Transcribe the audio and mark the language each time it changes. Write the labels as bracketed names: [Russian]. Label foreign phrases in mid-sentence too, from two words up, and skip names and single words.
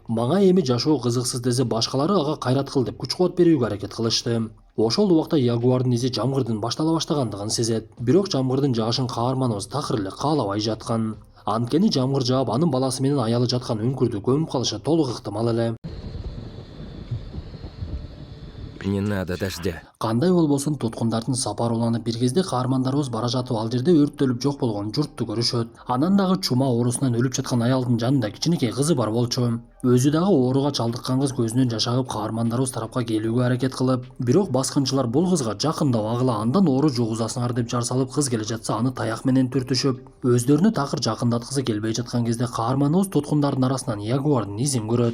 [Kyrgyz] Мага эми жашоо кызыксыз" десе, башкалары ага кайрат кыл деп күч кубат берүүгө аракет кылышты. Ошол убакта ягуардын изи жамгырдын баштала баштагандыгын сезет. Бирок жамгырдын жаашын каарманыбыз такыр эле каалабай жаткан. Анткени жамгыр жаап, анын баласы менен аялы жаткан өңкүрдү көмүп калышы толук ыктымал эле. [Russian] Не надо дождя. [Kyrgyz] Кандай болбосун, туткундардын сапары уланып, бир кезде каармандарыбыз бара жатып, ал жерде өрттөлүп жок болгон журтту көрүшөт. Анан дагы чума оорусунан өлүп жаткан аялдын жанында кичинекей кызы бар болчу. Өзү дагы ооруга чалдыккан кыз көзүнөн жаш агып, каармандарыбыз тарапка келүүгө аракет кылып, бирок баскынчылар бул кызга жакындабагыла, андан оору жугузасыңар деп жар салып, кыз келе жатса аны таяк менен түртүшүп, өздөрүнү такыр жакындаткысы келбей жаткан кезде каарманыбыз туткундардын арасынан ягуардын изин көрөт.